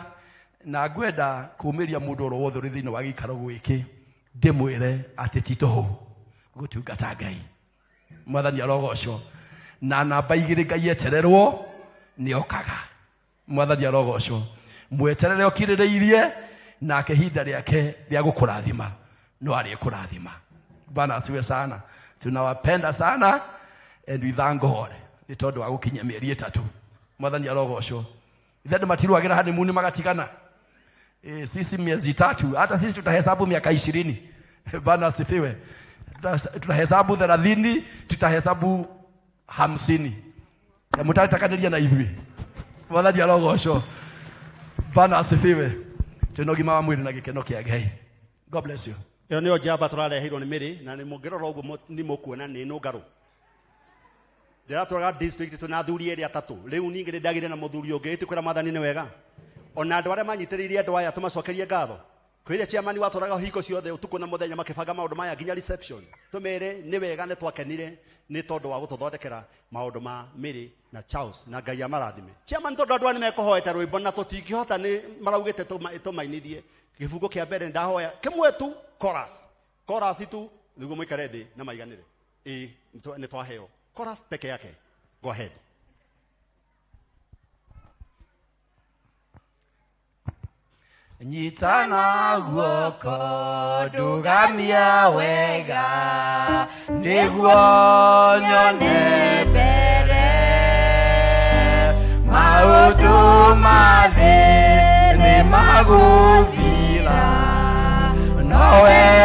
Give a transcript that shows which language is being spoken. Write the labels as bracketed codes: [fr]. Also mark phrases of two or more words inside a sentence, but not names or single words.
[ki] Na ngwenda kũmĩria mũndũ o wothe ũrĩ thĩinĩ wa gĩikaro gĩkĩ ndĩmwĩre atĩ ti tũhũ gũtungata Ngai. Mwathani arogocwo. Na namba 2 Ngai etererwo nĩ okaga. Mwathani arogocwo. Mweterere ũkirĩrĩirie nake ihinda rĩake rĩa gũkũrathima no arĩkũrathima. [sw] Bwana asiwe sana. Tunawapenda sana [en] and we thank God [ki] nĩ tondũ wa gũkinyia mĩeri 3. Mwathani arogocwo. Ithe matirwagĩra honeymoon magatigana. [sw] Sisi miezi 3, hata sisi tutahesabu miaka 20. Bwana asifiwe. Tutahesabu 30, tutahesabu 50. [ki] Ya mutatakanĩria na ithuĩ. Mwathani arogocwo. [sw] Bwana asifiwe. [ki] Tuna ũgima wa mwĩrĩ na gĩkeno kĩa Ngai. [en] God bless you. [ki] Yo nĩyo njamba tũrareheirwo nĩ Mary na nĩ mũngĩrora ũguo nĩ mũkuona nĩ nũngarũ. Ndiratũraga district tuna athuri erĩ atatũ. Rĩu ningĩ nĩ ndagire na mũthuri ũngĩ ĩtĩkwĩra Mwathani nĩ wega. Ona andũ arĩa manyitĩrĩirie andũ aya tũmacokerie ngatho. Kwĩrĩa chairman watũraga hiko ciothe ũtukũ na mũthenya makĩbanga maũndũ maya nginya reception. Tũmere nĩ wega nĩ twakenire nĩ tondũ wa gũtũthondekera maũndũ ma Mary na Charles na Ngai amarathime. Chairman tondũ andũ nĩ mekũhoeta rwĩmbo na tũtingĩhota nĩ maraugĩte tũmainithie. Kĩbungo kĩa mbere ndahoya kĩmwe tu chorus. Chorus tu nĩguo mũikare thĩ na maiganĩre. Nĩ twaheo. Chorus peke yake. [en] Go ahead. [ki] Nyitana guoko ndugamia wega nĩguo nyone mbere maũndũ ma thĩ nĩ magũthira nowe